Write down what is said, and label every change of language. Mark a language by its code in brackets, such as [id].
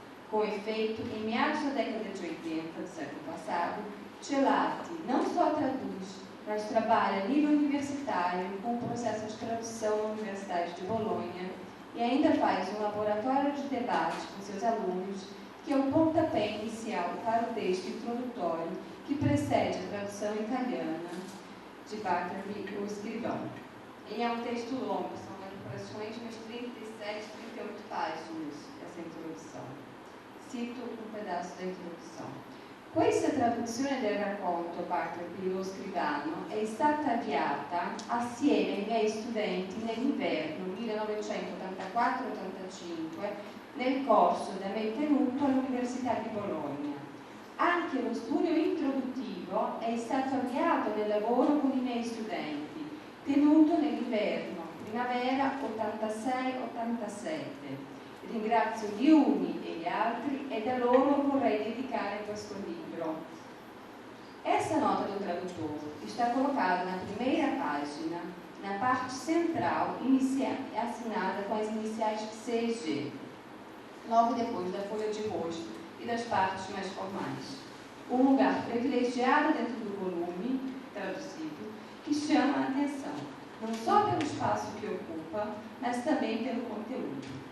[pt] Com efeito, em meados da década de 80 do século passado, Celati não só traduz, mas trabalha a nível universitário com o processo de tradução na Universidade de Bolonha e ainda faz um laboratório de debate com seus alunos, que é o pontapé inicial para o texto introdutório que precede a tradução italiana de Butterfield, o escrivão. E é um texto longo, são elaborações, mas 37, 38 páginas essa introdução. Cito um pedaço da introdução. [it] Questa traduzione del racconto Butterfield, lo scrivano, è stata avviata assieme ai miei studenti nell'inverno 1984-85 nel corso da me tenuto all'Università di Bologna. Anche lo studio introduttivo è stato avviato nel lavoro con i miei studenti, tenuto nell'inverno, primavera 86-87. Ringrazio gli uni e gli altri e da loro vorrei dedicare questo libro. [pt] Essa nota do tradutor está colocada na primeira página, na parte central, assinada com as iniciais CG, logo depois da folha de rosto e das partes mais formais. Um lugar privilegiado dentro do volume traduzido que chama a atenção, não só pelo espaço que ocupa, mas também pelo conteúdo.